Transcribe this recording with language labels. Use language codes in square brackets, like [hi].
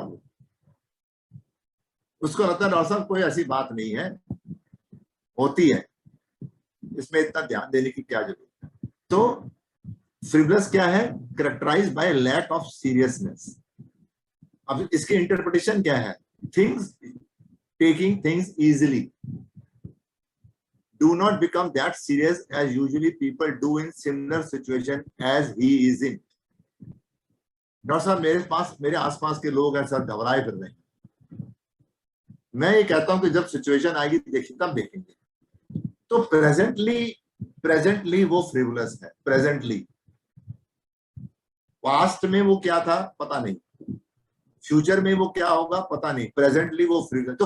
[hi] वो उसको लगता है डॉक्टर साहब कोई ऐसी बात नहीं है, होती है, इसमें इतना ध्यान देने की क्या जरूरत है। तो फ्रिवलस क्या है? [en] Characterised by lack of seriousness. [hi] अब इसकी इंटरप्रिटेशन क्या है? [en] Taking things easily, do not become that serious as usually people do in similar situation as he is in. [hi] Doctor साहब मेरे आसपास के लोग हैं सर, घबराए फिर रहे हैं। मैं ये कहता हूं कि जब सिचुएशन आएगी देखिए, तब देखेंगे। तो प्रेजेंटली वो फ्रिवलस है। प्रेजेंटली, पास्ट में वो क्या था पता नहीं, फ्यूचर में वो क्या होगा पता नहीं, प्रेजेंटली वो फ्रिवलस।